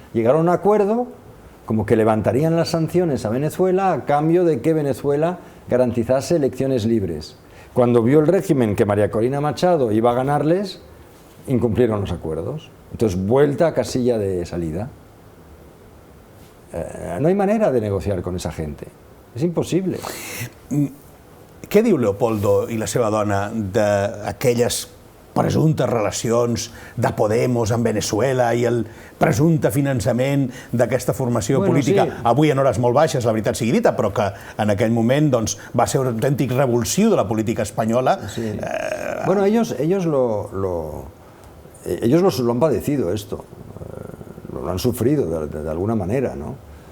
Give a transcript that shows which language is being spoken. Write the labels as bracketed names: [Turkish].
[Spanish] Llegaron a un acuerdo como que levantarían las sanciones a Venezuela a cambio de que Venezuela garantizase elecciones libres. Cuando vio el régimen que María Corina Machado iba a ganarles, incumplieron los acuerdos. Entonces, vuelta a casilla de salida. No hay manera de negociar con esa gente. [Catalan] És impossible. Què diu Leopoldo i la seva dona d'aquelles presumptes relacions de Podemos amb Venezuela i el presumpte finançament d'aquesta formació política, avui en hores molt baixes, la veritat sigui dita, però que en aquell moment va ser un autèntic revulsiu de la política espanyola? [Spanish] Bueno, ellos lo han padecido esto, lo han sufrido de alguna manera, ¿no?